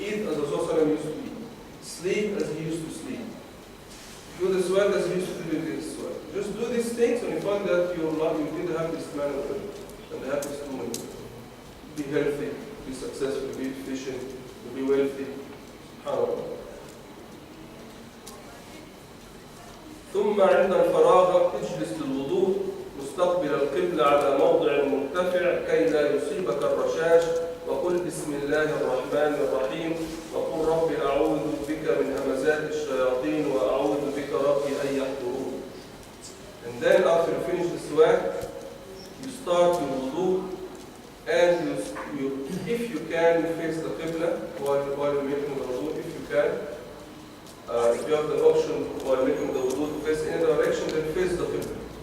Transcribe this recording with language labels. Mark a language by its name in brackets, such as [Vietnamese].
[English] Eat as Rasulullah used to eat. Sleep as he used to sleep. Do the siwak as he used to do this siwak. Just do these things and you find that your life, you'll be the happiest man on earth and the happiest woman. Be healthy, be successful, be efficient, be wealthy. SubhanAllah. [Arabic] ثم عند الفراغ اجلس للوضوء مستقبل القبلة على موضع مرتفع كي لا يصيبك الرشاش وقل بسم الله الرحمن الرحيم وقل رب أعوذ بك من همزات الشياطين وأعوذ بك ربي أن يحضرون. [English] And then after you finish the siwak, you start your wudu and you if you can, you face the qibla while you're making the wudu, if you can. If you have the option while making the wudu to face any direction, then face the qibla.